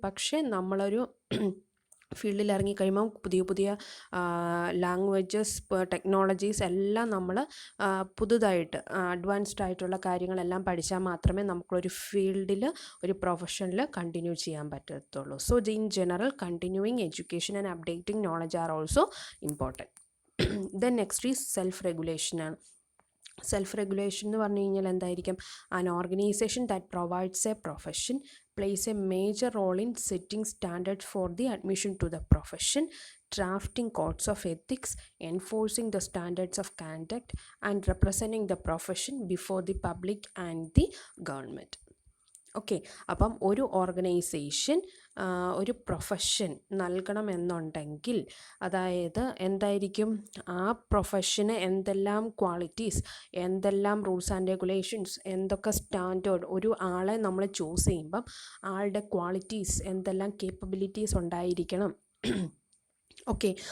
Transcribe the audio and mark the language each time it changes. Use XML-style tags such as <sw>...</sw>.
<ml>പക്ഷേ നമ്മളൊരു ഫീൽഡിൽ ഇറങ്ങിക്കഴിയുമ്പോൾ പുതിയ പുതിയ ലാംഗ്വേജസ്, ടെക്നോളജീസ് എല്ലാം നമ്മൾ പുതുതായിട്ട് അഡ്വാൻസ്ഡ് ആയിട്ടുള്ള കാര്യങ്ങളെല്ലാം പഠിച്ചാൽ മാത്രമേ നമുക്കൊരു ഫീൽഡിൽ, ഒരു പ്രൊഫഷനിൽ കണ്ടിന്യൂ ചെയ്യാൻ പറ്റത്തുള്ളൂ.</ml> <en>So in general continuing education and updating knowledge are also important. Then next is</en> <ml>self റെഗുലേഷനാണ്. Self regulation എന്ന് പറഞ്ഞു കഴിഞ്ഞാൽ എന്തായിരിക്കും?</ml> <en>An organisation that provides a profession plays a major role in setting standards for the admission to the profession, drafting codes of ethics, enforcing the standards of conduct, and representing the profession before the public and the government. Okay.</en> <ml>അപ്പം ഒരു organisation ഒരു profession നൽകണമെന്നുണ്ടെങ്കിൽ അതായത് എന്തായിരിക്കും? ആ പ്രൊഫഷന് എന്തെല്ലാം qualities, എന്തെല്ലാം rules and regulations, എന്തൊക്കെ standard, ഒരു ആളെ നമ്മൾ ചൂസ് ചെയ്യുമ്പം ആളുടെ ക്വാളിറ്റീസ്, എന്തെല്ലാം കേപ്പബിലിറ്റീസ് ഉണ്ടായിരിക്കണം. ഓക്കെ.</ml>